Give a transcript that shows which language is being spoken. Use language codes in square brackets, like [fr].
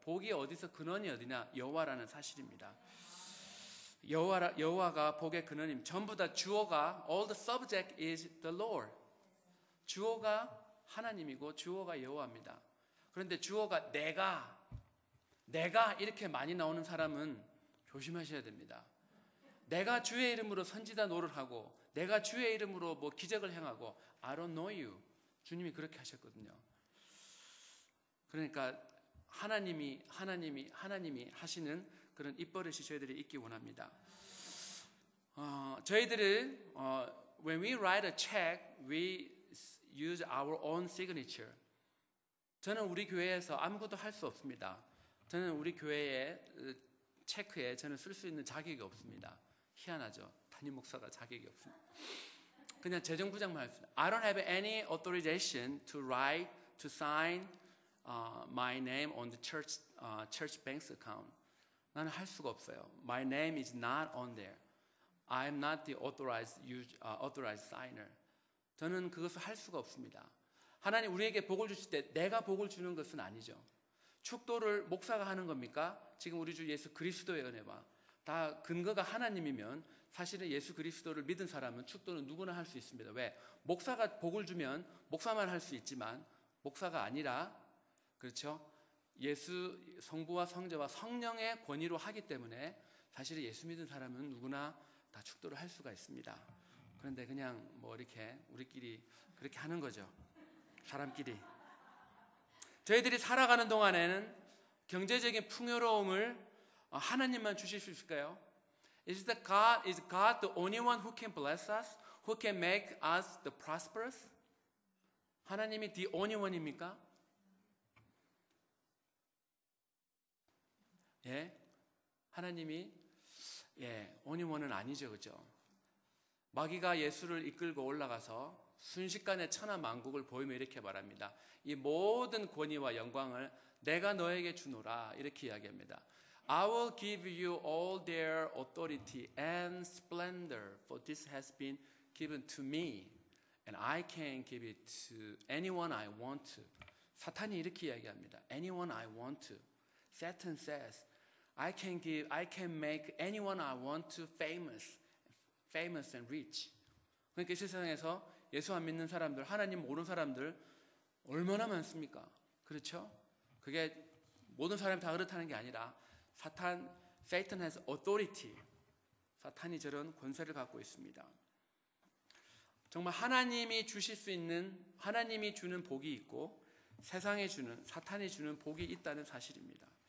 [ko] 복이 어디서 근원이 어디냐? 여호와라는 사실입니다. 여호와가 복의 근원입니다. 전부 다 주어가 [en] all the subject is the Lord. [ko] 주어가 하나님이고 주어가 여호와입니다. 그런데 주어가 내가 이렇게 많이 나오는 사람은 조심하셔야 됩니다. 내가 주의 이름으로 선지자 노를 하고 내가 주의 이름으로 뭐 기적을 행하고 [en] I don't know you. [ko] 주님이 그렇게 하셨거든요. 그러니까 하나님이 하시는 그런 입버릇이 저희들이 있기 원합니다. 저희들을 [en] when we write a check, we use our own signature. [ko] 저는 우리 교회에서 아무것도 할 수 없습니다. 저는 우리 교회의 체크에 저는 쓸 수 있는 자격이 없습니다. 희한하죠. 담임 목사가 자격이 없습니다. 그냥 재정부장만 할 수 있습니다. [en] I don't have any authorization to write, to sign my name on the church bank's account. [ko] 나는 할 수가 없어요. [en] My name is not on there. I am not the authorized signer. [ko] 저는 그것을 할 수가 없습니다. 하나님 우리에게 복을 주실 때 내가 복을 주는 것은 아니죠. 축도를 목사가 하는 겁니까? 지금 우리 주 예수 그리스도의 은혜와 다 근거가 하나님이면 사실은 예수 그리스도를 믿은 사람은 축도는 누구나 할 수 있습니다. 왜? 목사가 복을 주면 목사만 할 수 있지만 목사가 아니라 그렇죠? 예수 성부와 성자와 성령의 권위로 하기 때문에 사실 예수 믿은 사람은 누구나 다 축도를 할 수가 있습니다. 그런데 그냥 뭐 이렇게 우리끼리 그렇게 하는 거죠. 사람끼리. 저희들이 살아가는 동안에는 경제적인 풍요로움을 하나님만 주실 수 있을까요? [en] Is God the only one who can bless us? Who can make us the prosperous? [ko] 하나님이 [en] the only one [ko] 입니까? 예, 하나님이 [en] only one [ko] 은 아니죠, 그죠? 마귀가 예수를 이끌고 올라가서 순식간에 천하만국을 보이며 이렇게 말합니다. 이 모든 권위와 영광을 내가 너에게 주노라 이렇게 이야기합니다. [en] I will give you all their authority and splendor, for this has been given to me, and I can give it to anyone I want to. [ko] 사탄이 이렇게 이야기합니다. [en] Anyone I want to. Satan says, I can make anyone I want to famous. famous and rich. [ko] 그러니까 이 세상에서 예수 안 믿는 사람들, 하나님 모르는 사람들 얼마나 많습니까? 그렇죠? 그게 모든 사람이 다 그렇다는 게 아니라 [en] Satan has authority. [ko] 사탄이 저런 권세를 갖고 있습니다. 정말 하나님이 주실 수 있는, 하나님이 주는 복이 있고 세상에 주는, 사탄이 주는 복이 있다는 사실입니다.